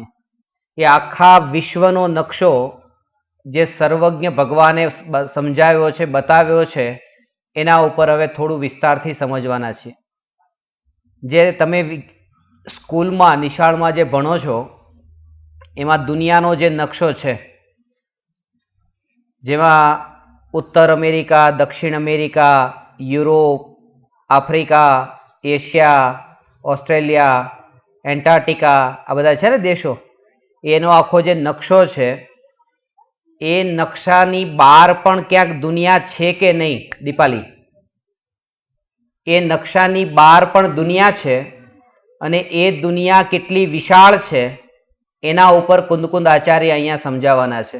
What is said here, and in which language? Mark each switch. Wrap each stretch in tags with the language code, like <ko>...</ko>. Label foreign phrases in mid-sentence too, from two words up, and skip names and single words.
<gu>એ આખા વિશ્વનો નકશો જે સર્વજ્ઞ ભગવાને સમજાવ્યો છે, બતાવ્યો છે, એના ઉપર હવે થોડું વિસ્તારથી સમજવાના છે। જે તમે સ્કૂલમાં નિશાળમાં જે ભણો છો એમાં દુનિયાનો જે નકશો છે, જેમાં उत्तर अमेरिका, दक्षिण अमेरिका, यूरोप, आफ्रिका, एशिया, ऑस्ट्रेलिया, एंटार्क्टिका, આ બધા છે ને દેશો, એનો આખો જે નકશો છે એ નકશાની બહાર પણ ક્યાંક દુનિયા છે કે નહીં દીપાલી? એ નકશાની બહાર પણ દુનિયા છે અને એ દુનિયા કેટલી વિશાળ છે એના ઉપર કુંદ આચાર્ય અહીંયા સમજાવવાના છે।</gu>